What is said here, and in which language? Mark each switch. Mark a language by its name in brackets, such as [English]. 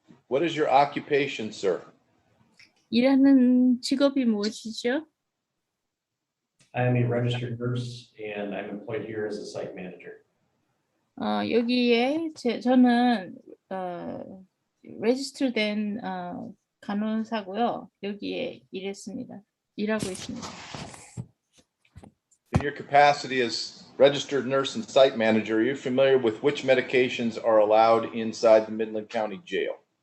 [English] What is your occupation, sir? [Korean] 일하는 직업이 무엇이죠? [English] I am a registered nurse and I'm employed here as a site manager. [Korean] 여기에 저는 레지스터된 간호사고요. 여기에 일하고 있습니다. [English] In your capacity as registered nurse and site manager, are you familiar with which medications are allowed inside the Midland County Jail?